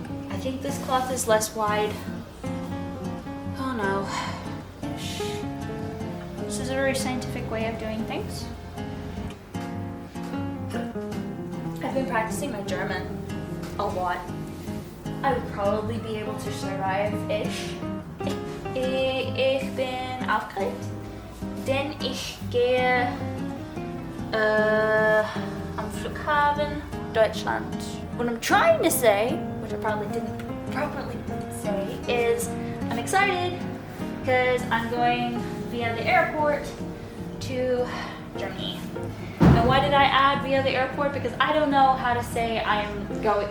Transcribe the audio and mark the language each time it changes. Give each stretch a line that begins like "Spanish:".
English: I think this cloth is less wide. Oh no. This is a very scientific way of doing things. I've been practicing my German a lot. I would probably be able to survive-ish.
German: Ich bin aufgeregt, denn ich gehe am Flughafen Deutschland.
English: What I'm trying to say, which I probably didn't properly say, is I'm excited because I'm going via the airport to Germany. And why did I add via the airport? Because I don't know how to say I'm going.